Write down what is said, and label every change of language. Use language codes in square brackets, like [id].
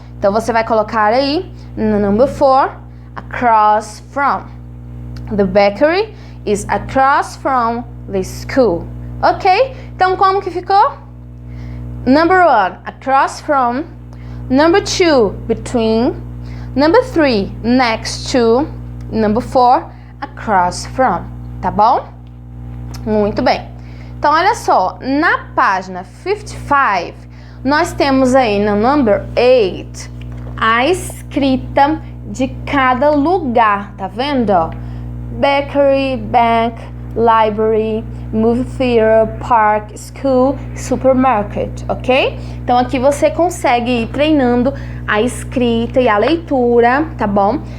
[pt] Então, você vai colocar aí no number 4, [en] across from. The bakery is across from the school. [pt] Ok? Então, como que ficou? Number 1, [en] across from. [pt] Number 2, between. Number 3, next to. Number 4, [en] across from. [pt] Tá bom? Muito bem. Então, olha só. Na página 55, nós temos aí no number 8 a escrita de cada lugar, tá vendo? Ó? [en] Bakery, bank, library, movie theater, park, school, supermarket, ok? [pt] Então aqui você consegue ir treinando a escrita e a leitura, tá bom?